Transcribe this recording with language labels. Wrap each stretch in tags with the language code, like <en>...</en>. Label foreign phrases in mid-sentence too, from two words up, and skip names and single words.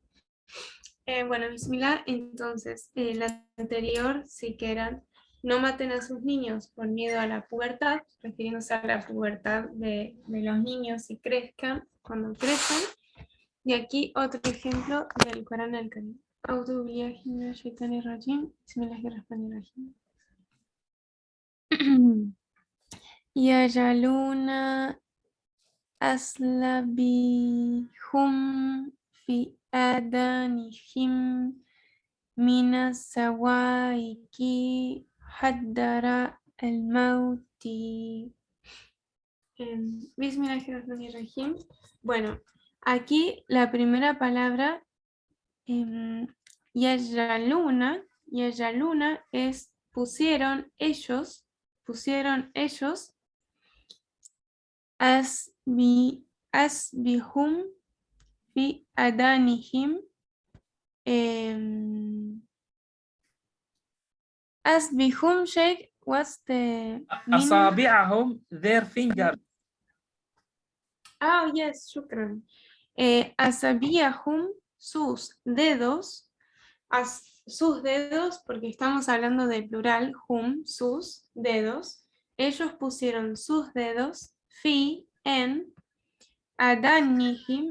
<es>Bueno, bismillah, entonces, la anterior sí que eran no maten a sus niños por miedo a la pubertad, refiriéndose a la pubertad de los niños y crezcan, cuando crezcan. Y aquí otro ejemplo del Corán al-Karim.</es> <ar>أعوذ بالله من الشيطان الرجيم بسم الله الرحمن الرحيم يجعلون أصابعهم في آذانهم من الصواعق حذر الموت Bismillahirrahmanirrahim.</ar> <es>Bueno, aquí la primera palabra, yajraluna es pusieron ellos,</es> <ar>أصابعهم في آذانهم، أصابعهم، شيخ,</ar> <en>what's the meaning? أصابعهم, their finger. Oh, yes, shukran.</en> <es>Asabiyahum, sus dedos, porque estamos hablando de plural, hum, sus dedos. Ellos pusieron sus dedos, fi, en, adanihim.</es>